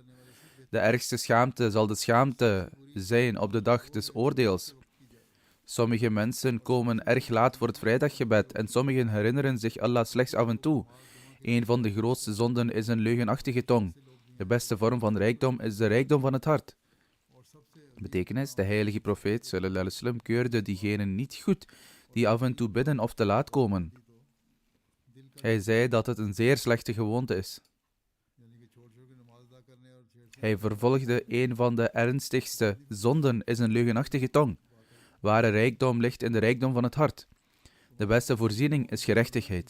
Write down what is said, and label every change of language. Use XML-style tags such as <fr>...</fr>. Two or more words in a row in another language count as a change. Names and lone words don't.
<nl>De ergste schaamte zal de schaamte zijn op de dag des oordeels. Sommige mensen komen erg laat voor het vrijdaggebed en sommigen herinneren zich Allah slechts af en toe. Een van de grootste zonden is een leugenachtige tong. De beste vorm van rijkdom is de rijkdom van het hart. Betekenis: de heilige profeet</nl> <ar>صلى الله عليه وسلم</ar> <nl>keurde diegenen niet goed die af en toe bidden of te laat komen. Hij zei dat het een zeer slechte gewoonte is. Hij vervolgde: een van de ernstigste zonden is een leugenachtige tong. Ware rijkdom ligt in de rijkdom van het hart. De beste voorziening is gerechtigheid.</nl>